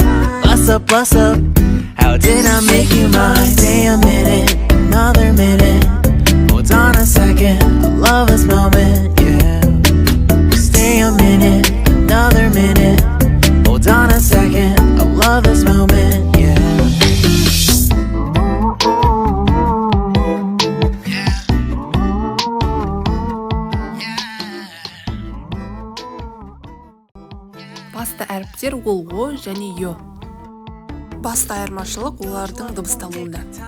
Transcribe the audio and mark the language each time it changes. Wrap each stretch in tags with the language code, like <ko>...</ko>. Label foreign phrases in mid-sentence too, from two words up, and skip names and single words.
<en>Bust up, bust up. How did I make you mine? Stay a minute, another minute. Hold on a second, I love this moment, yeah. Stay a minute, another minute. Hold on a second, I love this moment, yeah.</en> <kk>Басты әріптер ол о және ё. Басты айырмашылық олардың дыбысталуында.</kk>